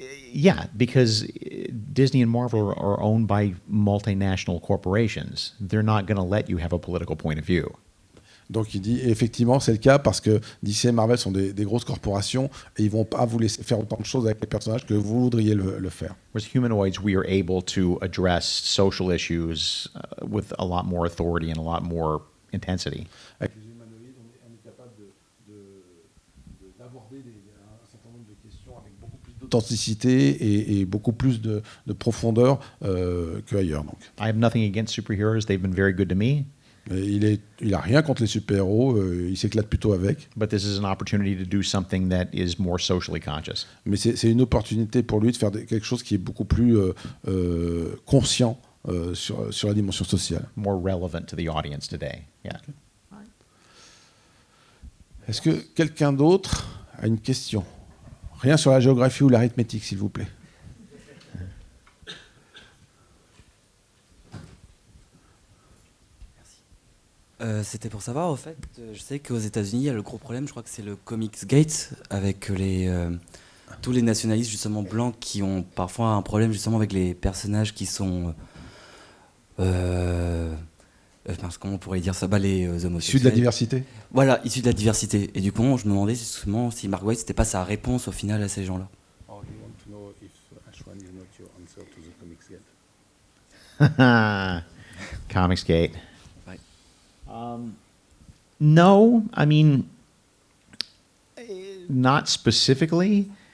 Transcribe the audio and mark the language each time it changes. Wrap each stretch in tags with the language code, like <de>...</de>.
<en>Yeah, because Disney and Marvel are owned by multinational corporations. They're not going to let you have a political point of view.</en> <fr>Donc il dit, effectivement, c'est le cas parce que DC et Marvel sont des grosses corporations et ils ne vont pas vous laisser faire autant de choses avec les personnages que vous voudriez le faire.</fr> <en>Whereas humanoids, we are able to address social issues with a lot more authority and a lot more intensity.</en> <fr>Avec les humanoïdes, on est capable d'aborder un certain nombre de questions avec beaucoup plus d'authenticité et beaucoup plus de profondeur qu'ailleurs. Donc.</fr> <en>I have nothing against superheroes. They've been very good to me.</en> <fr>Il a rien contre les super-héros, il s'éclate plutôt avec.</fr> <en>But this is an opportunity to do something that is more socially conscious.</en> <fr>Mais c'est une opportunité pour lui de faire quelque chose qui est beaucoup plus conscient sur la dimension sociale.</fr> <en>More relevant to the audience today. Yeah. Okay.</en> <fr>Est-ce que quelqu'un d'autre a une question ? Rien sur la géographie ou l'arithmétique, s'il vous plaît. C'était pour savoir, au fait, je sais qu'aux États-Unis, il y a le gros problème, je crois que c'est le Comics Gate, avec tous les nationalistes justement blancs qui ont parfois un problème justement avec les personnages qui sont, comment on pourrait dire ça, les homosexuels. Issus de la diversité. Voilà, issus de la diversité. Et du coup, je me demandais justement si Mark Waid, c'était pas sa réponse au final à ces gens-là.</fr> <en>Oh, you want to know if H1 is not your answer to the Comics Gate? Comics Gate. No, I mean, not specifically.</en>